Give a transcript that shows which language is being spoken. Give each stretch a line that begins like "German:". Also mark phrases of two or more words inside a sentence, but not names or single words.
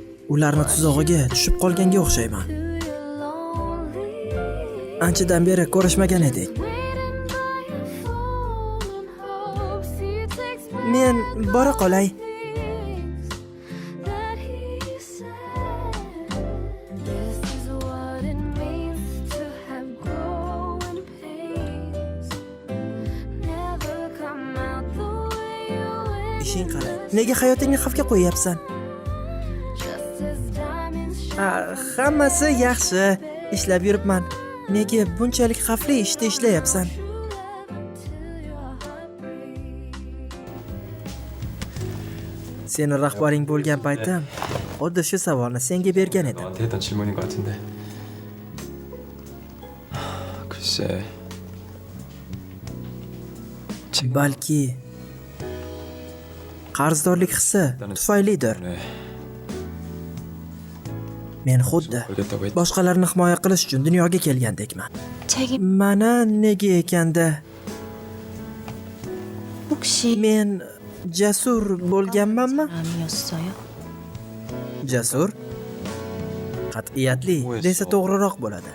Uzbek: ularni tuzog'iga tushib qolganga o'xshayman.
English: to your lonely.
Uzbek: Anchadan beri ko'rishmagan edik.
English: Waiting by your phone in hopes he takes my
Uzbek: Men bora qolay.
English: things that he said. This is what it means to have growing pains. Never come out the way you wish.
Uzbek: Ishing qara. Nega hayotingni xavfga qo'yyapsan?
English: Just as diamonds
Uzbek: Hammasi yaxshi. Ishlab yuribman. Nega bunchalik xavfli ishda ishlayapsan?
English: till your heart bleeds.
Uzbek: Seni rahbaring bo'lgan paytim, xuddi shu savolni senga bergan edim.
Korean: 너한테 했던 질문인 것 같은데. 글쎄.
Uzbek: Balki qarzdorlik hissi tufaylidir.
Korean: 네.
Uzbek: Men xuddi
Korean: 걸겠다고 했.
Uzbek: boshqalarni himoya qilish uchun dunyoga kelgandekman.
Korean: 책임
Uzbek: Mana nega ekanda
Korean: 혹시
Uzbek: men jasur bo'lganmanmi?
Korean: 사람이었어요?
Uzbek: Jasur? Qat'iyatli desa to'g'riroq bo'ladi.